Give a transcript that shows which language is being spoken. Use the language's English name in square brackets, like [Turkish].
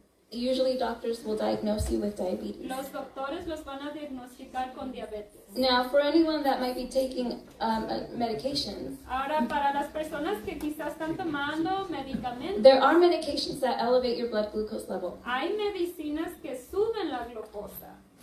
[English] usually doctors will diagnose you with diabetes. [Spanish] los doctores los van a diagnosticar con diabetes. [English] Now, for anyone that might be taking medications, [Spanish] Ahora, para las personas que quizás están tomando medicamentos, [English] there are medications that elevate your blood glucose level. [Spanish] hay medicinas que suben la glucosa,